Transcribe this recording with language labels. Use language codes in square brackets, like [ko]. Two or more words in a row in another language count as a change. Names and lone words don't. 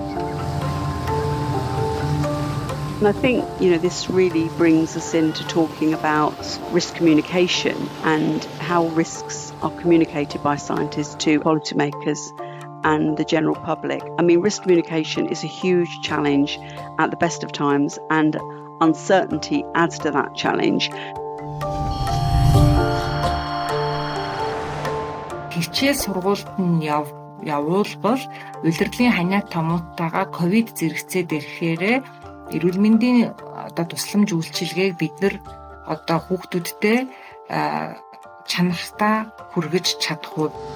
[en] And I think, this really brings us into talking about risk communication and how risks are communicated by scientists to policymakers and the general public. I mean, risk communication is a huge challenge at the best of times, and uncertainty adds to that challenge. [mn] Хичээл сургуульд нь явуулбал улирлын ханиа томуудтайгаа ковид зэрэгцээд ирэхээрээ эрүүл мэндийн одоо тусламж үйлчилгээг бид нар одоо хүүхдүүдтэй чанартай хүргэж чадах уу?